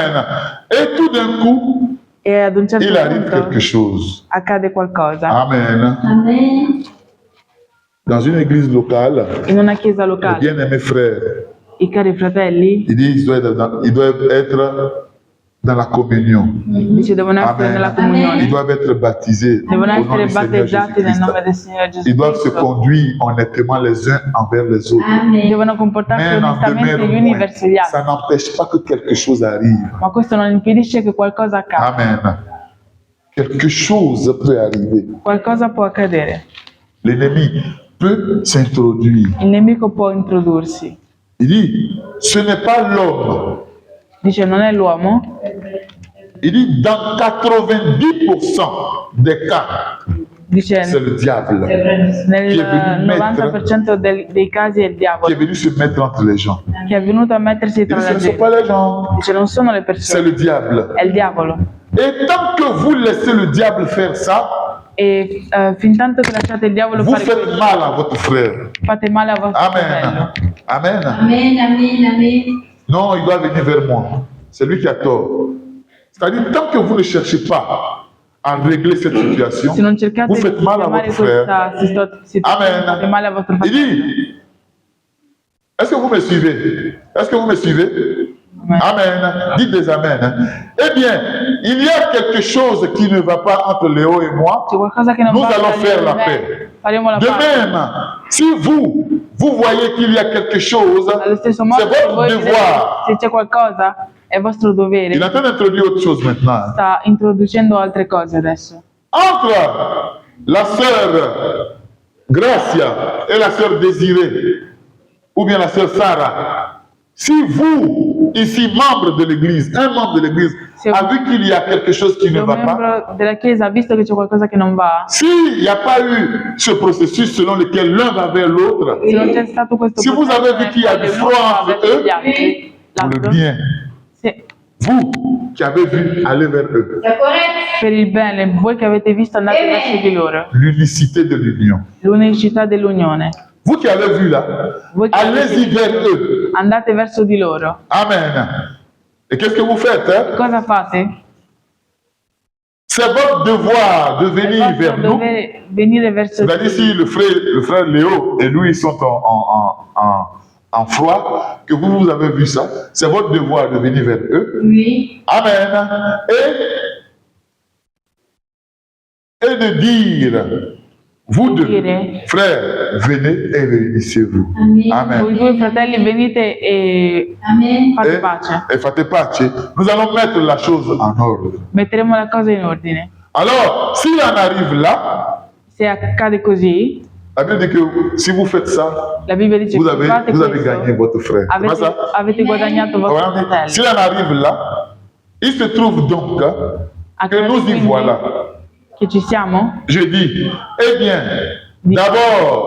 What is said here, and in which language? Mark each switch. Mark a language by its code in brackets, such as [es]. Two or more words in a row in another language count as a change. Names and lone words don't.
[fr] Amen. Et tout d'un coup, [it] E ad un certo [fr] il arrive [it] punto [fr] quelque chose. [it] accade qualcosa. [fr] Amen. Amen. Dans une église locale, [it] In una chiesa [fr] les [it] locale, [fr] bien-aimés frères, [it] i cari fratelli [fr] il dit qu'ils doivent être dans la communion. [it] Dice devono essere [fr] Amen. [it] nella [fr] Ils [it] comunione, [fr] doivent être baptisés au [it] devono [fr] nom [it] essere [fr] du Seigneur [it] battezzati nel nome [fr] Jésus-Christ. [it] del Signore Gesù [fr] Ils doivent se [it] Cristo. [fr] conduire honnêtement les uns envers les autres. Amen. [it] Devono comportarsi [fr] Mais n'en [it] onestamente [fr] demeure [it] gli uni [fr] point. [it] verso gli [fr] Ça [it] altri, [fr] n'empêche pas que quelque chose arrive. [it] ma questo non impedisce che qualcosa accada. [fr] Amen. Quelque chose peut arriver. [it] Qualcosa può accadere. [fr] L'ennemi peut s'introduire. [it] Il nemico può introdursi. [fr] Il dit, ce n'est pas l'homme. [it] Dice non è l'uomo. [fr] Il dit, dans 90% des cas, [it] Dice [fr] c'est le diable [it] nel chi è venuto 90% dei casi è il [fr] qui est [it] diavolo [fr] venu se mettre entre les gens. [it] che è venuto a mettersi [fr] Il [it] tra [fr] dit, ce [it] la [fr] ne sont [it] gente. [fr] pas les gens, [it] Dice non sono le [fr] c'est [it] persone, [fr] le diable. [it] è il diavolo. [fr] Et tant que vous laissez le diable faire ça, [it] E fin tanto che lasciate il diavolo [fr] vous [it] fare [fr] faites [it] questo, [fr] mal à votre frère. [it] fate male a vostro fratello. [fr] Amen. Amen. Amen, amen, amen. Non, il doit venir vers moi. C'est lui qui a tort. C'est-à-dire, tant que vous ne cherchez pas à régler cette situation, [it] Se non cercate [fr] vous [it] di [fr] faites mal à [it] sistemare [fr] votre frère. [it] questa situazione, fate [fr] Amen. [it] male a vostro [fr] Il [it] fratello. [fr] dit, est-ce que vous me suivez? Est-ce que vous me suivez? Amen. Amen. Dites des Amen. Eh bien, il y a quelque chose qui ne va pas entre Léo et moi. [it] C'è qualcosa che non [fr] Nous [it] va [fr] allons [it] tra [fr] faire [it] io e [fr] la [it] me, [fr] paix. [it] faremo la [fr] De [it] pace. [fr] même, si vous voyez qu'il y a quelque chose, [it] Allo stesso [fr] c'est [it] modo, se [fr] votre [it] voi vedete [fr] devoir. [it] se c'è qualcosa, è vostro dovere. [fr] Il est en train d'introduire autre chose maintenant. [it] Sta introducendo altre cose adesso. [fr] Entre la sœur Gracia et la sœur Désirée, ou bien la sœur Sarah, si vous, ici, membre de l'Église, un membre de l'Église, [it] Se- [fr] a vu qu'il y a quelque chose qui [it] Se [fr] ne [it] un [fr] va pas, [it] membro della Chiesa ha visto che c'è qualcosa che non va, [fr] s'il n'y a pas eu ce processus selon lequel l'un va vers l'autre, [it] se non c'è stato questo [fr] Si vous [it] processo [fr] avez vu [it] nel [fr] qu'il y a [it] quale [fr] du [it] uno [fr] froid [it] va [fr] entre [it] verso [fr] eux, [it] gli altri, [fr] pour le [it] l'altro, [fr] bien, [it] se- [fr] vous qui avez vu aller vers eux, C'est correct. [it] per il bene, voi che avete visto andate verso di loro, [fr] l'unicité de l'union. [it] l'unicità dell'unione. [fr] Vous qui avez vu là, [it] Voi che [fr] allez-y [it] avete [fr] vers eux. [it] andate verso di loro. [fr] Amen. Et qu'est-ce que vous faites hein? [it] Cosa fate? [fr] C'est votre devoir de [it] È [fr] venir [it] vostro [fr] vers nous. [it] dovere venire verso di [fr] C'est-à-dire si le frère Léo et lui sont en froid, que vous avez vu ça, c'est votre devoir de venir vers eux. Oui. Amen. Et de dire, vous deux, Dire. frères, venez et réunissez-vous. Amen. Amen. [it] voi due fratelli venite e [fr] Amen. [it] fate pace. Et fate pace. [fr] Nous allons mettre la chose en ordre. [it] Metteremo la cosa in ordine. [fr] Alors, s'il en arrive là, [it] Se accade così, [fr] la Bible dit que si vous faites ça, [it] la Bibbia dice [fr] vous [it] che [fr] avez, [it] fate [fr] vous avez [it] questo, [fr] gagné votre frère. C'est pas [it] avete, [fr] ça? [it] avete guadagnato vostro [fr] Voilà. [it] fratello. [fr] S'il en arrive là, il se trouve donc que nous y [it] Quindi [fr] voilà. [it] che ci siamo? [fr] Je dis, eh bien, d'abord,